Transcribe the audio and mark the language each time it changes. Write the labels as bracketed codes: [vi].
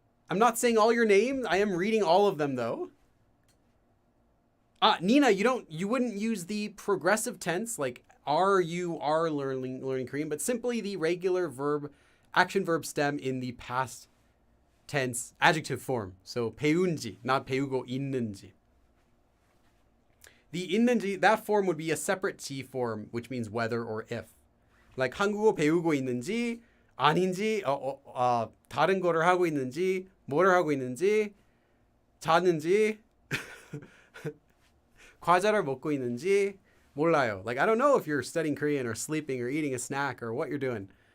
[en] I'm not saying all your names. I am reading all of them though. Nina, you wouldn't use the progressive tense like you are learning Korean, but simply the regular verb, action verb stem in the past tense adjective form. So [ko] 배운지, [en] not [ko] 배우고 있는지. [en] The 있는지, that form would be a separate T form, which means whether or if. [ko] Like 한국어 배우고 있는지, 아닌지, 다른 거를 하고 있는지, 뭐를 하고 있는지, 자는지, 과자를 먹고 있는지, 몰라요. [en] Like, I don't know if you're studying Korean or sleeping or eating a snack or what you're doing.